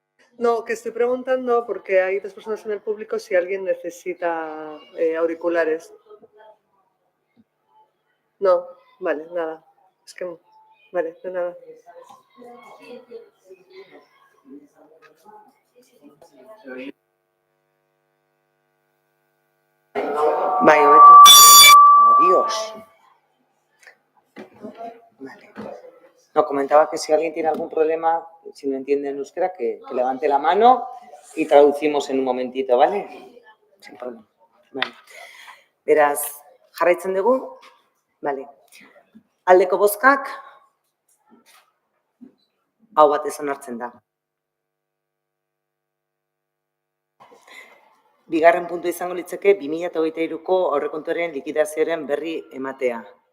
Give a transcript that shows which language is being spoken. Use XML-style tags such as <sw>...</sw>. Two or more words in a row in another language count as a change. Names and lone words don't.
<es>No, que estoy preguntando porque hay dos personas en el público si alguien necesita auriculares. No, vale, nada. Es que, vale, de nada.</es> <eu>Bai, hobeto.</eu> <es>Adiós. Vale. No, comentaba que si alguien tiene algún problema, si no entiende en euskera, que levante la mano y traducimos en un momentito, ¿vale? Sin problema. Vale.</es> <eu>Beraz, jarraitzen dugu? Vale. Aldeko bozkak, hau batez onartzen da. Bigarren puntu izango litzake 2023ko aurrekontuaren likidazioaren berri ematea.</eu>